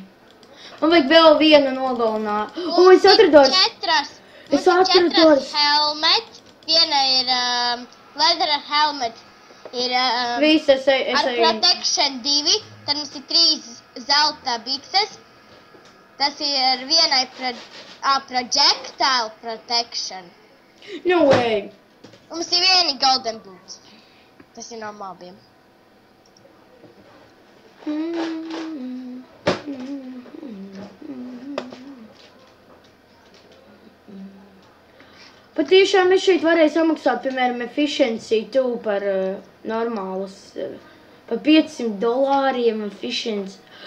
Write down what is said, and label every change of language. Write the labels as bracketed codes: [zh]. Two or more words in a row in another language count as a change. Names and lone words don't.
[lv] Man vajag vēl vienu nogalināt. Es atrados. Es atrados. Helmet. Viena ir [en] leather helmet. [lv] Ir ar protection 2. Tad mums ir 3 zelta bikses. Tas ir vienai [en] projectile protection. No way. [lv] Mums ir vieni [en] golden boots. [lv] Tas ir no mobiem. Patiešām es šeit varēju samaksāt, piemēram, efficiency 2 par normālus, par $500 efficiency.